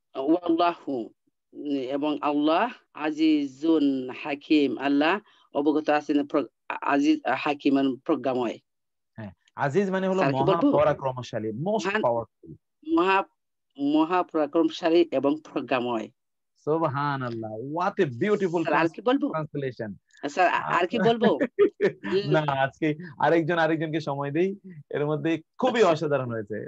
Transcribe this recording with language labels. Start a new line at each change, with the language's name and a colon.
Bangla: ওয়াল্লাহু এবং আল্লাহ আজিজুন হাকিম, আল্লাহ অবগত আছেন, আজিজ হাকিম মানে প্রজ্ঞাময়। আজিজ মানে হলো মহা পরাক্রমশালী, মোস্ট পাওয়ারফুল, মহা পরাক্রমশালী এবং প্রজ্ঞাময়।
English: সুবহানাল্লাহ, what a beautiful translation.
Bangla: Sir আর কি বলবো? না, আজকে আরেকজনকে সময় দেই, এর মধ্যে খুবই অসাধারণ হয়েছে।